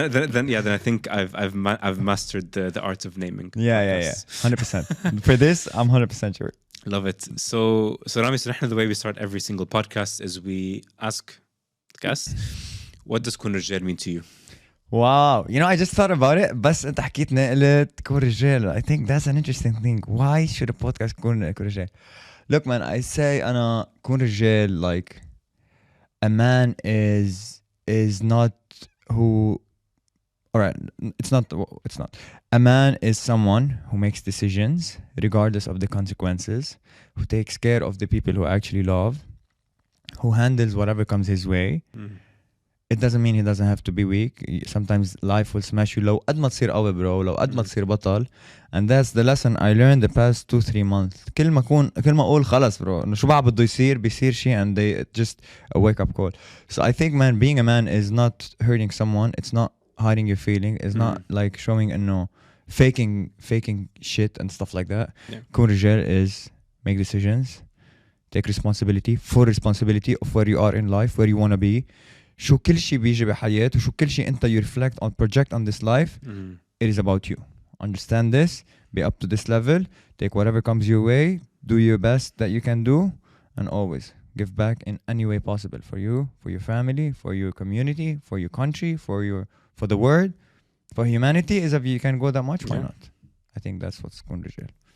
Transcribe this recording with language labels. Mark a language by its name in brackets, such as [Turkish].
[English] then I think I've mastered the art of naming. Yeah. 100%. For this, I'm 100% sure. Love it. So Ramy, the way we start every single podcast is we ask guests, what does Koon Rijjeil mean to you? Wow. I just thought about it. [Arabic] بس انت حكيتني قلت كون رجال. [English] I think that's an interesting thing. Why should a podcast كون رجال? Look, man, I say [Arabic] أنا [English] كون رجال, like a man is not who, all right, it's not. A man is someone who makes decisions regardless of the consequences, who takes care of the people who actually love, who handles whatever comes his way. It doesn't mean he doesn't have to be weak. Sometimes life will smash you [Arabic] لو قد ما تصير قوي bro, لو قد ما تصير بطل. [English] And that's the lesson I learned the past 2-3 months. [Arabic] كل ما اقول خلص bro, انه شو بعد بده يصير بيصير شيء, [English] and they just a wake up call. So I think, man, being a man is not hurting someone. It's not hiding your feeling. It's not like showing faking shit and stuff like that. كون رجال is make decisions, take full responsibility of where you are in life, where you want to be. [Arabic] شو كل شيء بيجي بحياة وشو كل شيء انت [English] you reflect on, project on this life. It is about you. Understand this, be up to this level, take whatever comes your way, do your best that you can do, and always give back in any way possible for you, for your family, for your community, for your country, for the world, for humanity. Is if you can go that much, why not? I think that's what's Koon Rijjeil.